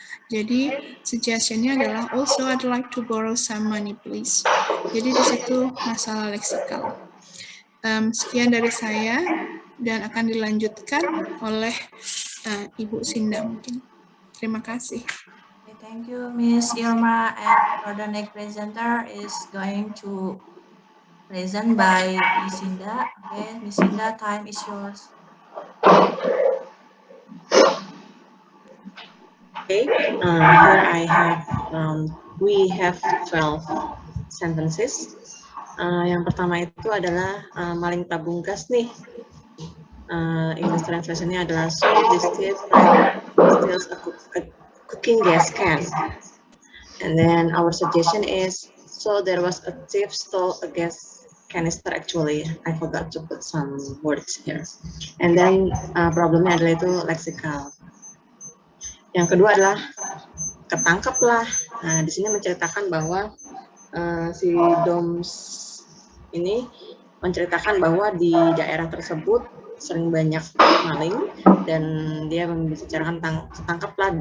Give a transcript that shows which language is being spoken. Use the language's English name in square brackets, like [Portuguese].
[Indonesian] Jadi suggestionnya adalah [English] also I'd like to borrow some money please. [Indonesian] Jadi di situ masalah leksikal. Sekian dari saya dan akan dilanjutkan oleh Ibu Sinda mungkin. Terima kasih. [English] Okay, thank you, Miss Irma. And for the next presenter is going to present by Miss Sinda. Okay, Miss Sinda, time is yours. Okay, here I have, we have 12 sentences. [Indonesian] Yang pertama itu adalah maling tabung gas nih. [English] English [Indonesian] translation-nya adalah [English] so this thief steals a cooking gas can. And then our suggestion is so there was a thief stole a gas canister actually. I forgot to put some words here. And then [Indonesian] problemnya adalah itu lexical. Yang kedua adalah ketangkep lah. Nah, di sini menceritakan bahwa si Doms ini menceritakan bahwa di daerah tersebut sering banyak maling dan dia membicarakan tentang ketangkep lah.